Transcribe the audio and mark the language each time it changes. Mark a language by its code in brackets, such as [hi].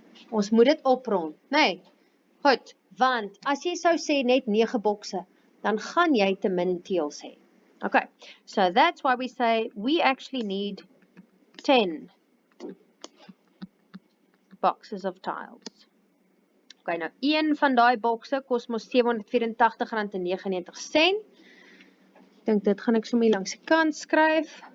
[af] Ons moet dit oprond, nee. Goed, want as jy sou sê net 9 bokse, dan gaan jy te min teels hê. [en] Okay, so that's why we say we actually need 10 boxes of tiles. [af] Okay, nou een van daai bokse kos mos R784.99. Ek dink dit gaan ek sommer langs die kant skryf.